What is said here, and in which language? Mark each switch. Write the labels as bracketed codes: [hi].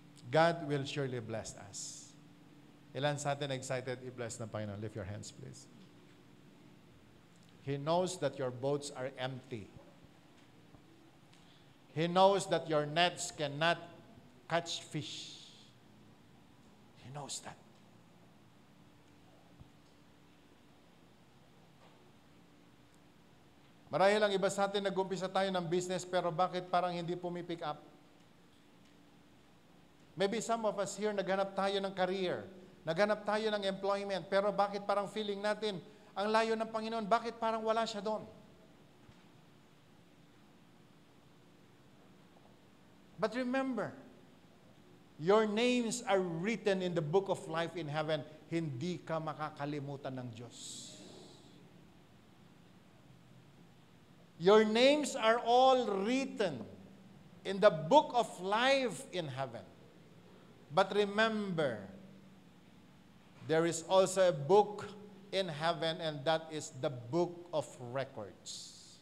[en] God will surely bless us. [tl] Ilan sa atin excited i-bless ng Panginoon? [en] Lift your hands, please. He knows that your boats are empty. He knows that your nets cannot catch fish. He knows that. [tl] Marahil ang iba sa atin, nag-umpisa tayo ng business, pero bakit parang hindi pumipick up? [en] Maybe some of us here, [tl] naghanap tayo ng career, naghanap tayo ng employment, pero bakit parang feeling natin, ang layo ng Panginoon, bakit parang wala siya doon? [en] But remember, your names are written in the book of life in heaven. [tl] Hindi ka makakalimutan ng Diyos. [en] Your names are all written in the book of life in heaven. But remember, there is also a book in heaven, and that is the book of records.